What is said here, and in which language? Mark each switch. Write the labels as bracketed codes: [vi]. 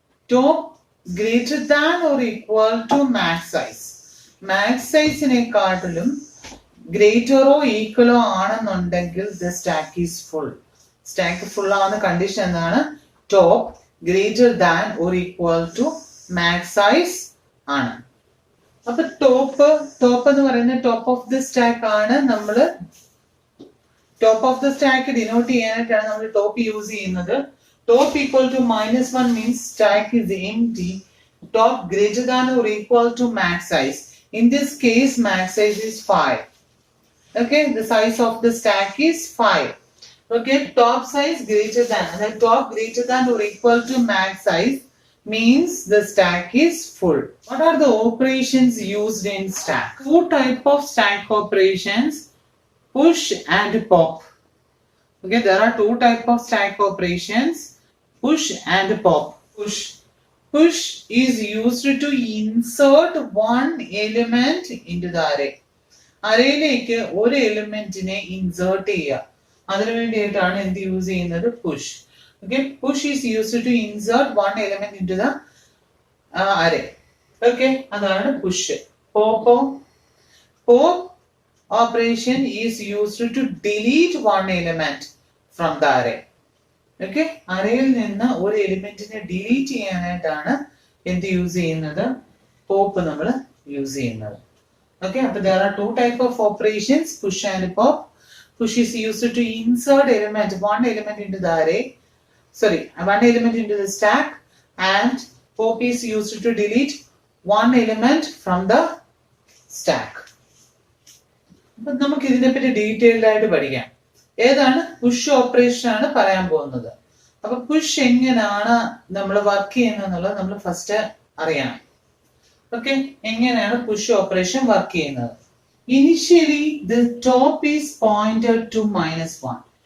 [en] Top greater than or equal to max size. [ml] Max size നെക്കാട്ടിലും ഗ്രേറ്ററോ ഈക്വലോ ആണെന്നുണ്ടെങ്കിൽ [en] the stack is full. [ml] Stack full ആവുന്ന condition എന്താണ്? [en] Top greater than or equal to max size [ml] ആണ്. അപ്പൊ top എന്ന് പറയുന്നത് [en] top of the stack [ml] ആണ്. നമ്മള് [en] top of the stack [ml] denote ചെയ്യാനായിട്ടാണ് നമ്മൾ ടോപ്പ് യൂസ് ചെയ്യുന്നത്. [en] Top equal to -1 means stack is empty. Top greater than or equal to max size. In this case, max size is 5. Okay, the size of the stack is 5. Okay, top size greater than, the top greater than or equal to max size means the stack is full. What are the operations used in stack? Two type of stack operations, push and pop. Okay, there are two type of stack operations, push and pop. Push is used to insert one element into the array. [ml] അറേയിലേക്ക് ഒരു എലിമെന്റിനെ insert ചെയ്യുക. അതിനു വേണ്ടിയിട്ടാണ് എന്ത് use ചെയ്യുന്നത്? Push. [en] Okay, push is used to insert one element into the array. Okay, [ml] അതാണ് [en] Push. Pop operation is used to delete one element from the array. [ml] Okay, അറേയിൽ നിന്ന് ഒരു എലിമെന്റിനെ delete ചെയ്യാനായിട്ടാണ് എന്ത് യൂസ് ചെയ്യുന്നത്? പോപ്പ് നമ്മൾ use ചെയ്യുന്നത്. [en] Okay, but there are two type of operations, push and pop. Push is used to insert one element into the array. One element into the stack, and pop is used to delete one element from the stack. [ml] അപ്പോൾ നമുക്ക് ഇതിനെപ്പറ്റി detailed ആയിട്ട് പഠിക്കാം. ഏതാണ് push operation ആണ് പറയാൻ പോകുന്നത്. അപ്പൊ പുഷ് എങ്ങനെയാണ് നമ്മൾ വർക്ക് ചെയ്യുന്നത് നമ്മൾ ഫസ്റ്റ് അറിയണം. ഓക്കെ, എങ്ങനെയാണ് പുഷ് ഓപ്പറേഷൻ വർക്ക് ചെയ്യുന്നത്? [en] Initially the top is pointed to -1.